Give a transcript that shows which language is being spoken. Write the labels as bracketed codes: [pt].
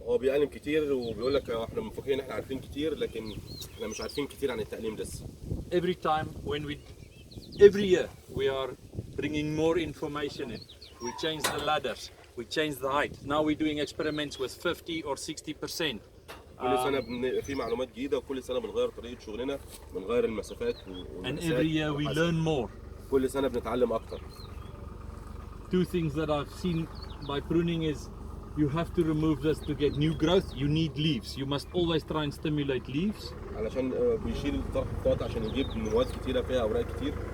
[ar] هو بيعلم كتير وبيقول لك احنا مفكرين احنا عارفين كتير، لكن احنا مش عارفين كتير عن التقليم لسه. [en] Every time every year we are bringing more information in. We change the ladders, we change the height. Now we're doing experiments with 50 or 60%. [ar] كل سنه في معلومات جديده، وكل سنه بنغير طريقه شغلنا، بنغير المسافات [en] And every year we learn more. [ar] كل سنه بنتعلم اكتر. [en] Two things that I've seen by pruning is you have to remove this to get new growth. You need leaves. You must always try and stimulate leaves. [ar] علشان بيشيل الطرف بتاعته عشان يجيب نموات كتيره فيها اوراق كتير.